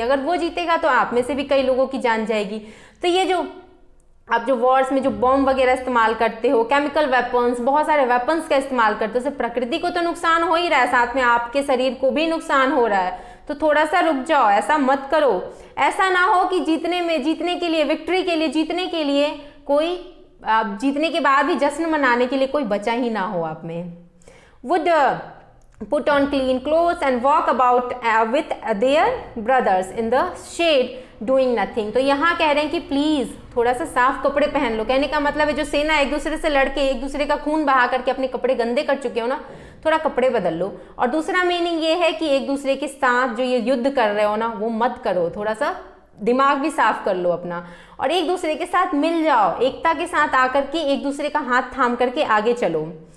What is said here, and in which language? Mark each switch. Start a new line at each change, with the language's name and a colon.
Hindi: अगर वो जीतेगा तो आप में से भी कई लोगों की जान जाएगी। तो ये जो आप जो वॉर्स में जो बॉम्ब वगैरह इस्तेमाल करते हो, केमिकल वेपन्स, बहुत सारे वेपन्स का इस्तेमाल करते हो, उससे प्रकृति को तो नुकसान हो ही रहा है, साथ में आपके शरीर को भी नुकसान हो रहा है। तो थोड़ा सा रुक जाओ, ऐसा मत करो। ऐसा ना हो कि जीतने के लिए, विक्ट्री के लिए, जीतने के लिए कोई, जीतने के बाद भी जश्न मनाने के लिए कोई बचा ही ना हो आप में।
English: Would put on clean clothes and walk about with their brothers in the shade doing nothing।
Hindi: तो यहाँ कह रहे हैं कि प्लीज़ थोड़ा सा साफ कपड़े पहन लो। कहने का मतलब है जो सेना एक दूसरे से लड़के एक दूसरे का खून बहा करके अपने कपड़े गंदे कर चुके हो ना, थोड़ा कपड़े बदल लो। और दूसरा मीनिंग ये है कि एक दूसरे के साथ जो ये युद्ध कर रहे हो ना, वो मत करो, थोड़ा सा दिमाग भी साफ कर लो अपना, और एक दूसरे के साथ मिल जाओ, एकता के साथ आकर के एक दूसरे का हाथ थाम करके आगे चलो।